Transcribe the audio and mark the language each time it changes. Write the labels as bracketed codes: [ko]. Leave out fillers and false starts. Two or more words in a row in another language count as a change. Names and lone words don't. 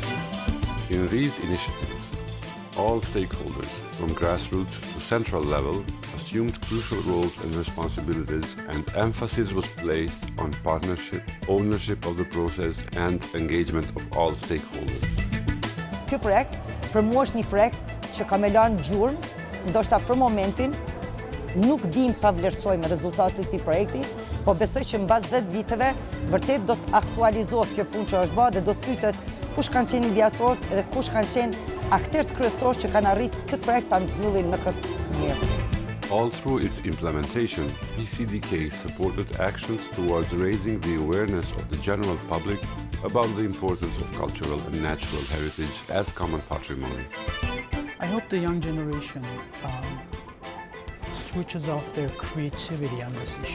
[en] In these initiatives, all stakeholders from grassroots to central level assumed crucial roles and responsibilities, and emphasis was placed on partnership, ownership of the process and engagement of all stakeholders. [sq] Ky projekt për mua është një projekt që ka me lanë gjurmë, ndoshta për momentin nuk dim ta vlerësojmë rezultatet e këtij projekti, po besoj që mbas 10 viteve vërtet do të aktualizohet kjo punë që është bërë dhe do të pyetet kush kanë qenë ideatorët dhe kush kanë qenë aktorët kryesorë që kanë arritur këtë projekt ta mbyllim në këtë mënyrë. [en] All through its implementation, PCDK supported actions towards raising the awareness of the general public about the importance of cultural and natural heritage as common patrimony. I hope the young generation switches off their creativity on this issue.